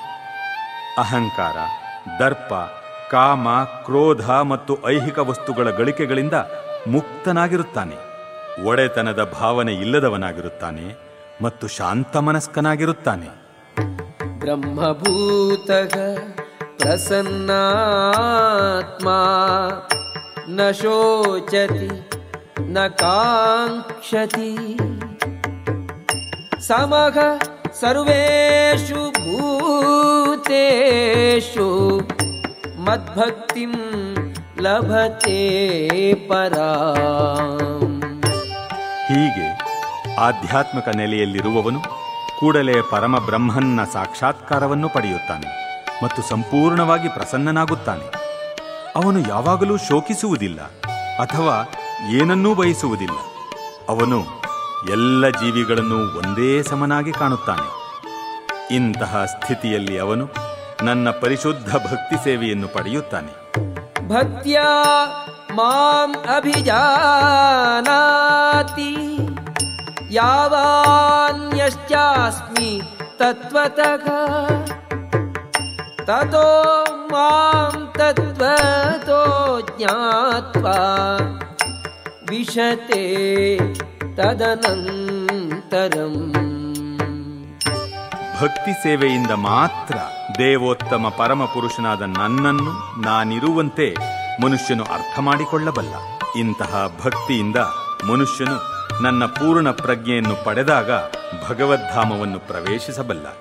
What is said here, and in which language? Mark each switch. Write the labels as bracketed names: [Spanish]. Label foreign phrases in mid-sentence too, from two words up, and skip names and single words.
[Kannada] ಅಹಂಕಾರ, ದರ್ಪ, ಕಾಮ, ಕ್ರೋಧ ಮತ್ತು ಐಹಿಕ ವಸ್ತುಗಳ ಗಳಿಕೆಗಳಿಂದ ಮುಕ್ತನಾಗಿರುತ್ತಾನೆ, ಒಡೆತನದ ಭಾವನೆ ಇಲ್ಲದವನಾಗಿರುತ್ತಾನೆ ಮತ್ತು ಶಾಂತಮನಸ್ಕನಾಗಿರುತ್ತಾನೆ. [Sanskrit] ಬ್ರಹ್ಮಭೂತಃ ಪ್ರಸನ್ನಾತ್ಮ ನ ಶೋಚತಿ ನ ಕಾಂಕ್ಷತಿ ಸಮಃ ಸರ್ವೇಷು ಭೂತೇಷು ಮದ್ಭಕ್ತಿಂ ಲಭತೆ ಪರಾಂ. [Kannada] ಹೀಗೆ ಆಧ್ಯಾತ್ಮಿಕ ನೆಲೆಯಲ್ಲಿರುವವನು ಕೂಡಲೇ ಪರಮ ಬ್ರಹ್ಮನ್ನ ಸಾಕ್ಷಾತ್ಕಾರವನ್ನು ಪಡೆಯುತ್ತಾನೆ ಮತ್ತು ಸಂಪೂರ್ಣವಾಗಿ ಪ್ರಸನ್ನನಾಗುತ್ತಾನೆ. ಅವನು ಯಾವಾಗಲೂ ಶೋಕಿಸುವುದಿಲ್ಲ ಅಥವಾ ಏನನ್ನೂ ಬಯಸುವುದಿಲ್ಲ. ಅವನು ಎಲ್ಲ ಜೀವಿಗಳನ್ನು ಒಂದೇ ಸಮನಾಗಿ ಕಾಣುತ್ತಾನೆ. ಇಂತಹ ಸ್ಥಿತಿಯಲ್ಲಿ ಅವನು ನನ್ನ ಪರಿಶುದ್ಧ ಭಕ್ತಿ ಸೇವೆಯನ್ನು ಪಡೆಯುತ್ತಾನೆ. [Sanskrit] ಭಕ್ತ್ಯಾ ಮಾಂ ಅಭಿಜಾನಾತಿ ಯಾವಾನ್ಯಶ್ಚಾಸ್ಮಿ ತತ್ವತಃ ತತೋ ಮಾಂ ತತ್ವತೋ ಜ್ಞಾತ್ವಾ ವಿಶತೆ ತದನಂತರಂ. [Kannada] ಭಕ್ತಿ ಸೇವೆಯಿಂದ ಮಾತ್ರ ದೇವೋತ್ತಮ ಪರಮಪುರುಷನಾದ ನನ್ನನ್ನು ನಾನಿರುವಂತೆ ಮನುಷ್ಯನು ಅರ್ಥ ಮಾಡಿಕೊಳ್ಳಬಲ್ಲ. ಇಂತಹ ಭಕ್ತಿಯಿಂದ ಮನುಷ್ಯನು ನನ್ನ ಪೂರ್ಣ ಪ್ರಜ್ಞೆಯನ್ನು ಪಡೆದಾಗ ಭಗವದ್ಧಾಮವನ್ನು ಪ್ರವೇಶಿಸಬಲ್ಲ.